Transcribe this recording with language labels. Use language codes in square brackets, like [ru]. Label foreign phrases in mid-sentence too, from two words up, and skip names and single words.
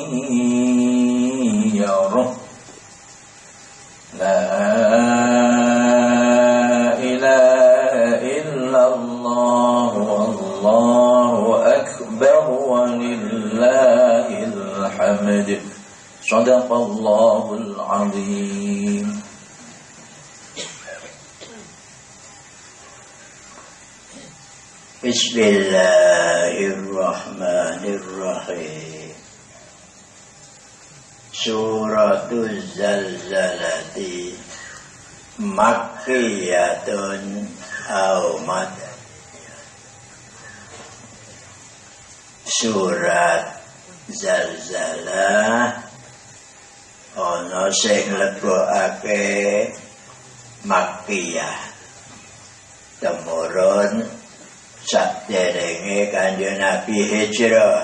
[ar] يره لا إله إلا الله والله أكبر ولله الحمد صدق الله العظيم. بسم الله الرحمن الرحيم. سورة الزلزلة مكية أو مدنية. [jv] Surat Zalzalah ana sing lebokake Makkiyah, temurun saderenge Kanjeng Nabi hijrah.